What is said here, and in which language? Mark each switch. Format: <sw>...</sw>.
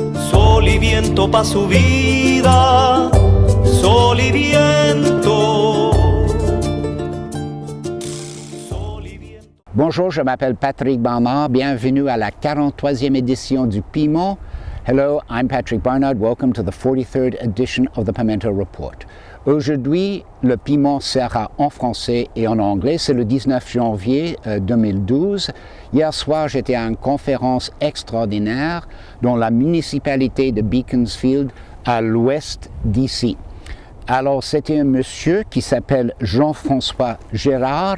<es>Sol y viento pa' su vida, sol y viento. Sol y viento.</es> <fr>Bonjour, je m'appelle Patrick Barnard. Bienvenue à la 43e édition du Piment.</fr> <en>Hello, I'm Patrick Barnard. Welcome to the 43rd edition of the Pimento Report.</en> <fr>Aujourd'hui, le piment sera en français et en anglais. C'est le 19 janvier 2012. Hier soir, j'étais à une conférence extraordinaire dans la municipalité de Beaconsfield, à l'ouest d'ici. Alors, c'était un monsieur qui s'appelle Jean-François Gérard.</fr>